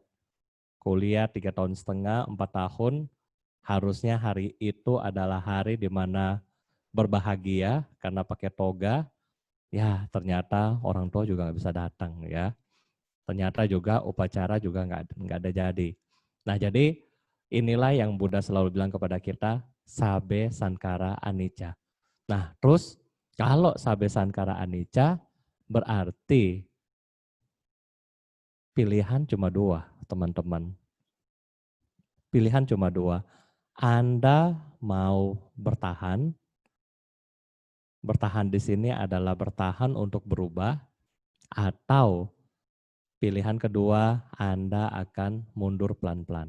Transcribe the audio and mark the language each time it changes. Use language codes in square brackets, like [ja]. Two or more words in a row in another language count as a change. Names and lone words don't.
[id] Kuliah 3,5 tahun, 4 tahun, harusnya hari itu adalah hari di mana berbahagia karena pakai toga, ya ternyata orang tua juga nggak bisa datang ya. Ternyata juga upacara juga nggak ada jadi. Nah jadi inilah yang Buddha selalu bilang kepada kita, [pi] sabe sankara anicca. [id] Nah terus kalau [pi] sabe sankara anicca [id] berarti pilihan cuma 2 teman-teman. Pilihan cuma 2. Anda mau bertahan di sini adalah bertahan untuk berubah, atau pilihan kedua, Anda akan mundur pelan-pelan.